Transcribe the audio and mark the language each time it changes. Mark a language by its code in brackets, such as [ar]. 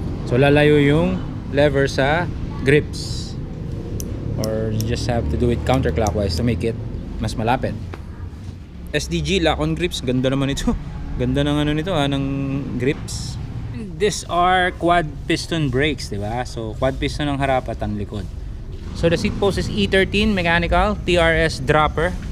[en] So [tl] lalayo yung lever sa grips, [en] or you just have to do it counterclockwise to make it [tl] mas malapit. SDG lock on grips, ganda naman ito. Ganda ng nito ng grips. [en] These are quad piston brakes, diba? [tl] So quad piston ang harap at ang likod. [en] So the seat post is E13 mechanical TRS dropper.